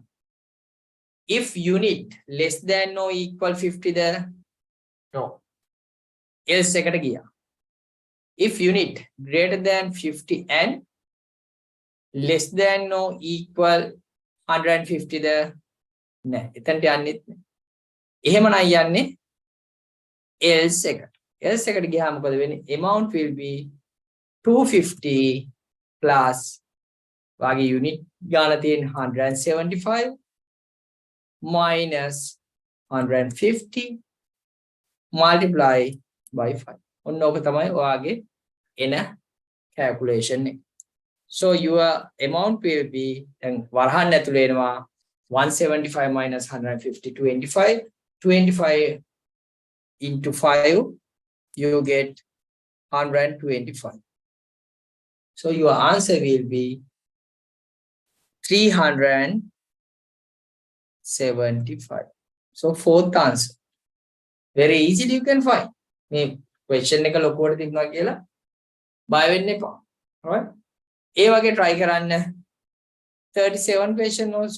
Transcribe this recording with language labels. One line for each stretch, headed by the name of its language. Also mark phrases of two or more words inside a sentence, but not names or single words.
English: If unit less than or equal 50 there, no. Else second gear. If unit greater than 50 and less than or equal 150 there, no.
Sinhala: එතනට යන්නෙත් නෑ. එහෙමනම් යන්නේ else එකට. else එකට ගියාම මොකද වෙන්නේ?
English: Amount will be 250 plus වාගේ unit
Sinhala: ගාන තියෙන
English: 175 minus 150 multiply by 5.
Sinhala: ඔන්න ඕක තමයි ඔයාගේ එන calculation එක.
English: So your amount will be
Sinhala: දැන් වරහන් ඇතුලේ එනවා
English: 175 minus 150, 25. 25 into 5, you get 125. So your answer will be 375. So fourth answer. Very easily you can find.
Sinhala: මේ question එක ලොකුවට තිබුණා කියලා බය වෙන්න එපා. Alright? ඒ වගේ try කරන්න 37
English: question also.